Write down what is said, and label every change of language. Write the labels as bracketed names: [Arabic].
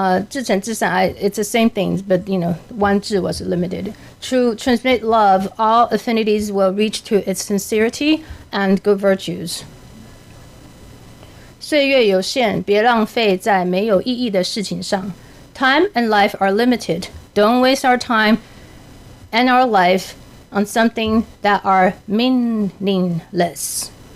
[Chinese] 至诚至善, [English] it's the same thing, but one 字 was limited. To transmit love, all affinities will reach to its sincerity and good virtues. [Chinese] 岁月有限，别浪费在没有意义的事情上. [English] Time and life are limited. Don't waste our time and our life on something that are meaningless.